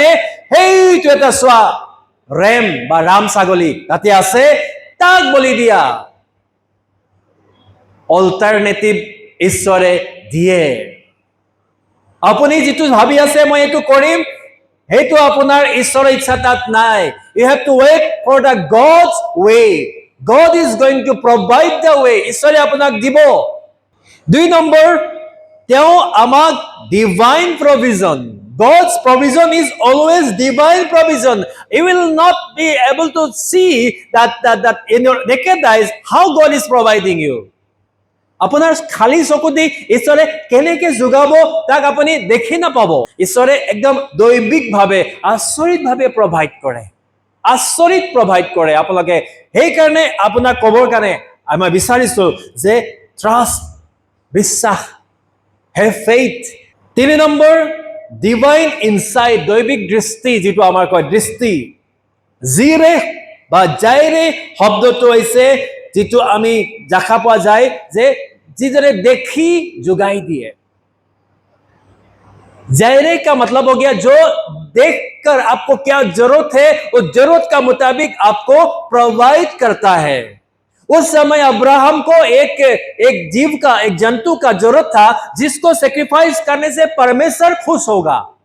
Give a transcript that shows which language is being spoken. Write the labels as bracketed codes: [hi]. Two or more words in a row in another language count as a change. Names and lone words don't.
[as] সেইটো এটা চোৱা, ৰেম বা ৰাম ছাগলী তাতে আছে, তাক বলি দিয়া। অল্টাৰনেটিভ ঈশ্বৰে দিয়ে। আপুনি যিটো ভাবি আছে মই এইটো কৰিম, সেইটো আপোনাৰ ঈশ্বৰৰ ইচ্ছা তাত নাই। [en] You have to wait for the God's way. God is going to provide the way. [as] ঈশ্বৰে আপোনাক দিব। 2 নম্বৰ, তেওঁ আমাক [en] divine provision. God's provision is always divine provision. You will not be able to see that in your naked eyes how God is providing you. [as] আপোনাৰ খালী চকু দি ঈশ্বৰে কেনেকে যোগাব তাক আপুনি দেখি নাপাব। ঈশ্বৰে একদম দৈবিকভাৱে আচৰিতভাৱে প্ৰভাইড কৰে, আচৰিত প্ৰভাইড কৰে আপোনালোকে। সেইকাৰণে আপোনাক ক'বৰ কাৰণে মই বিচাৰিছো যে ট্ৰাষ্ট, বিশ্বাস, [en] have faith. [as] 3 নম্বৰ, [en] divine insight, [as] দৈবিক দৃষ্টি, যিটো আমাৰ কয় দৃষ্টি। জিৰে বা জাইৰে শব্দটো হৈছে যিটো আমি দেখা পোৱা যায় যে যিদৰে দেখি যোগাই দিয়ে। [hi] जायरे का मतलब हो गया जो देखकर आपको क्या जरूरत है उस जरूरत का मुताबिक आपको प्रोवाइड करता है। उस समय अब्राहम को एक जीव का, एक जंतु का जरूरत था जिसको सेक्रीफाइस करने से परमेश्वर खुश होगा।